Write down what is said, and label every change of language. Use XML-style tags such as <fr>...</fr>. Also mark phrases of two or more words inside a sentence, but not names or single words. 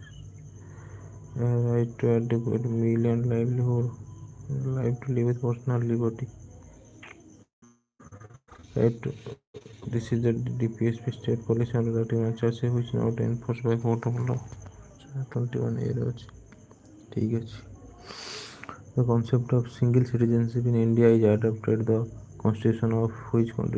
<en>right to adequate meal and livelihood, right to live with personal liberty, right to, this is the DPSP state policy under article 1 which not enforced by court of law 21 A</en> <or>ରେ ଅଛି ଠିକ ଅଛି।</or> <en>The concept of single citizenship in India is adopted the constitution of which country?</en>